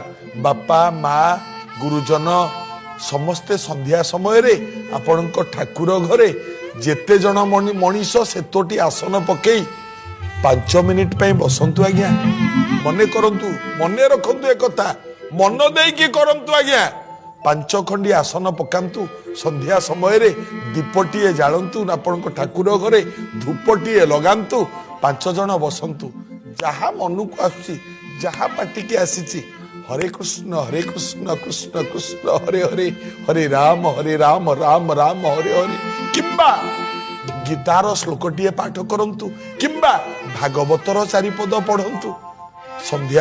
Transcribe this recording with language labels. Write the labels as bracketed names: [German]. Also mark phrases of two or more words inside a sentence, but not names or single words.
[Odia] ବାପା ମା ଗୁରୁଜନ ସମସ୍ତେ ସନ୍ଧ୍ୟା ସମୟ ରେ ଆପଣଙ୍କ ଠାକୁର ଘରେ ଯେତେ ଜଣ ମଣିଷ ସେତୋଟି ଆସନ ପକଇ 5 ମିନିଟ ପେ ବସନ୍ତୁ ଆଜ୍ଞା ମନେ କରନ୍ତୁ ମନେ ରଖନ୍ତୁ ଏକ କଥା ମନ ଦେକି କରନ୍ତୁ ଆଜ୍ଞା 5 ଖଣ୍ଡି ଆସନ ପକାନ୍ତୁ ସନ୍ଧ୍ୟା ସମୟ ରେ ଦୀପଟିଏ ଜାଳନ୍ତୁ ଆପଣଙ୍କ ଠାକୁର ଘରେ ଧୂପଟିଏ ଲଗାନ୍ତୁ 5 ଜଣ ବସନ୍ତୁ ଯାହା ମନ କୁ ଆସି ଯାହା ପାଟି କୁ ଆସି [Sanskrit] हरे कृष्ण कृष्ण कृष्ण हरे हरे हरे राम राम राम हरे हरे [Odia] କିମ୍ବା ଗୀତାର ଶ୍ଳୋକଟିଏ ପାଠ କରନ୍ତୁ କିମ୍ବା ଭାଗବତର 4 ପଦ ପଢ଼ନ୍ତୁ ସନ୍ଧ୍ୟା